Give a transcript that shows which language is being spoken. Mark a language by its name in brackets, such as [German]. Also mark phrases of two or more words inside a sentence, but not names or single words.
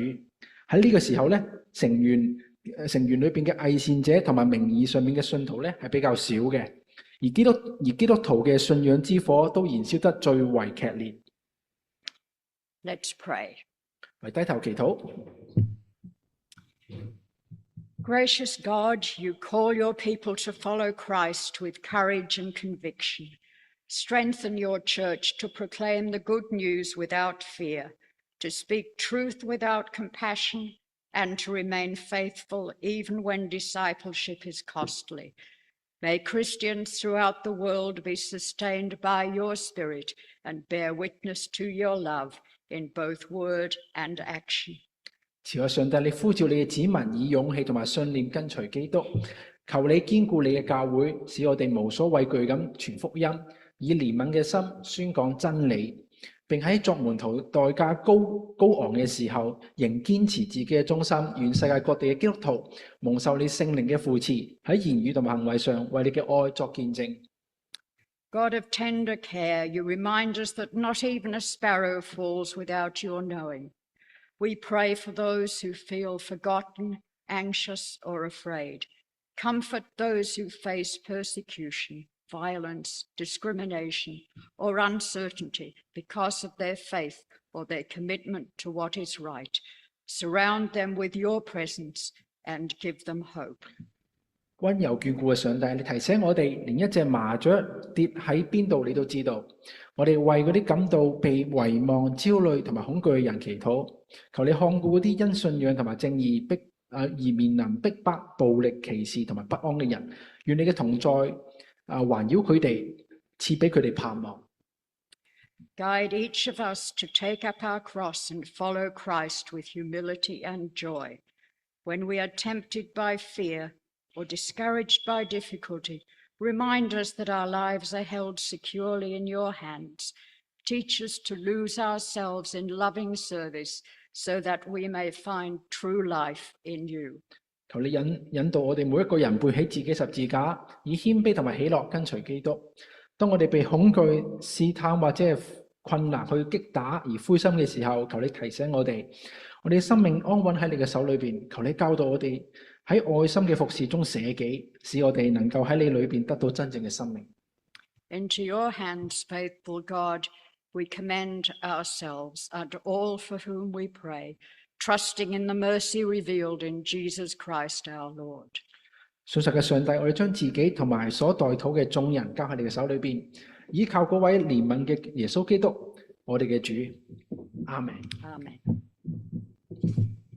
[Cantonese] 喺呢個時候咧，成員裏邊嘅偽善者同埋名義上面嘅信徒咧係比較少嘅，而基督徒嘅信仰之火都燃燒得最為劇烈。 [English] Let's pray. [Cantonese] 嚟低頭祈禱。 [English] Gracious God, you call your people to follow Christ with courage and conviction. Strengthen your church to proclaim the good news without fear, to speak truth without compassion, and to remain faithful even when discipleship is costly. May Christians throughout the world be sustained by your Spirit and bear witness to your love in both word and action. [Cantonese] 慈愛上帝，你呼召你嘅子民以勇氣同埋信念跟隨基督，求你堅固你嘅教會，使我哋無所畏懼咁傳福音，以憐憫嘅心宣講真理，並喺作門徒代價高昂嘅時候，仍堅持自己嘅忠心。願世界各地嘅基督徒蒙受你聖靈嘅扶持，喺言語同埋行為上為你嘅愛作見證。 [English] God of tender care, you remind us that not even a sparrow falls without your knowing. We pray for those who feel forgotten, anxious, or afraid. Comfort those who face persecution, violence, discrimination, or uncertainty because of their faith or their commitment to what is right. Surround them with your presence and give them hope. [Cantonese] 溫柔眷顧嘅上帝，你提醒我哋，連一隻麻雀跌喺邊度你都知道。我哋為嗰啲感到被遺忘、焦慮同埋恐懼嘅人祈禱，求你看顧嗰啲因信仰同埋正義而面臨逼迫、暴力、歧視同埋不安嘅人。願你嘅同在環繞佢哋，賜俾佢哋盼望。 [English] Guide each of us to take up our cross and follow Christ with humility and joy. When we are tempted by fear or discouraged by difficulty, Remind us that our lives are held securely in your hands. Teach us to lose ourselves in loving service so that we may find true life in you. [Cantonese] 求你引導我哋每一個人背起自己十字架，以謙卑同埋喜樂跟隨基督。當我哋被恐懼、試探或者係困難去擊打而灰心嘅時候，求你提醒我哋嘅生命安穩喺你嘅手裏邊。求你教導我哋喺愛心嘅服侍中捨己，使我哋能夠喺你裏邊得到真正嘅生命。 [English] Into your hands, faithful God, we commend ourselves and all for whom we pray, trusting in the mercy revealed in Jesus Christ our Lord. [Cantonese] 信實嘅上帝，我哋將自己同埋所代禱嘅眾人交喺你嘅手裏邊，依靠嗰位憐憫嘅耶穌基督，我哋嘅主。阿們。 [English] Amen.